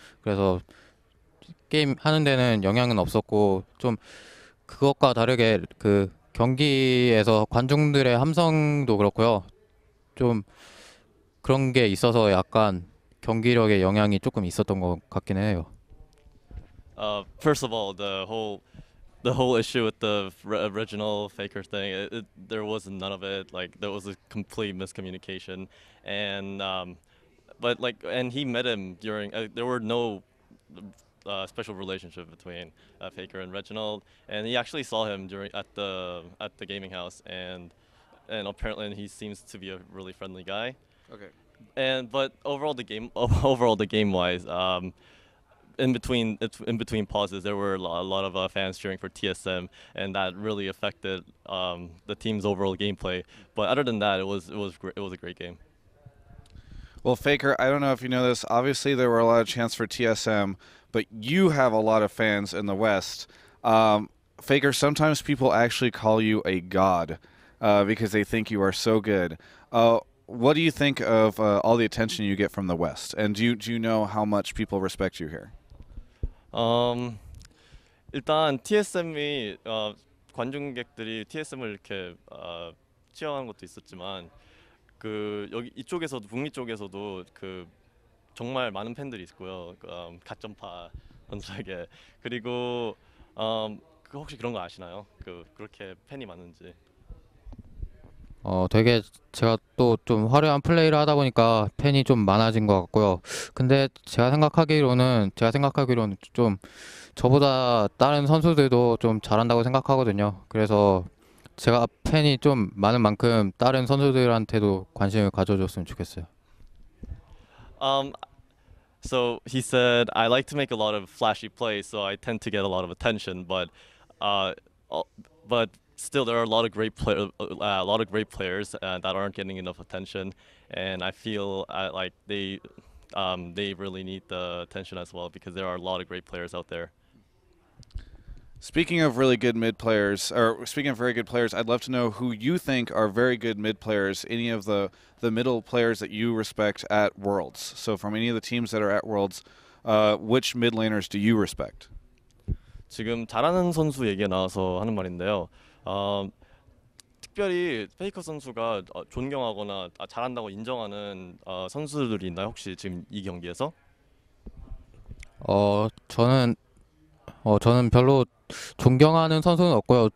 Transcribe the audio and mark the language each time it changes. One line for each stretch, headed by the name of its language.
Korean: 그래서 게임 하는 데는 영향은 없었고 좀 그것과 다르게 그 경기에서 관중들의 함성도 그렇고요. 좀 그런 게 있어서 약간 경기력에 영향이 조금 있었던 것 같긴 해요.
English: First of all, the whole issue with the original Faker thing, there was none of it. Like there was a complete miscommunication, and and he met him during. There were no special relationship between Faker and Reginald, and he actually saw him during at the gaming house, and apparently he seems to be a really friendly guy. Okay. And but overall the game overall the game wise, in between pauses, there were a lot of fans cheering for TSM, and that really affected the team's overall gameplay. But other than that, it was a great game. Well, Faker, I don't know if you know this. Obviously, there were a lot of chants for TSM, but you have a lot of fans in the West. Faker, sometimes people actually call you a god because they think you are so good. What do you think of all the attention you get from the West? And do you know how much people respect you here?
Korean: 음, 일단 TSM이 관중객들이 TSM을 이렇게 취하는 것도 있었지만 그 여기 이쪽에서도 북미 쪽에서도 그 정말 많은 팬들이 있고요. 가점파 선수에게 그리고 그 혹시 그런 거 아시나요? 그렇게 팬이 많은지. 되게 제가 또 좀 화려한 플레이를 하다 보니까 팬이 좀 많아진 것 같고요. 근데 제가 생각하기로는 좀 저보다 다른 선수들도 좀 잘한다고 생각하거든요. 그래서 제가 팬이 좀 많은 만큼 다른 선수들한테도 관심을 가져줬으면 좋겠어요.
English: Um, so he said, I like to make a lot of flashy plays, so I tend to get a lot of attention. Uh, uh, but still, there are a lot of great players that aren't getting enough attention, and I feel like they really need the attention as well because there are a lot of great players out there. Speaking of really good mid players, or speaking of very good players, I'd love to know who you think are very good mid players. Any of the middle players that you respect at Worlds. So from any of the teams that are at Worlds, which mid laners do you respect?
Korean: 지금 잘하는 선수 얘기가 나와서 하는 말인데요. 어, 특별히 페이커 선수가 존경하거나 잘한다고 인정하는 선수들이 있나요? 혹시 지금 이 경기에서? 어, 저는 저는 별로 존경하는 선수는 없고요.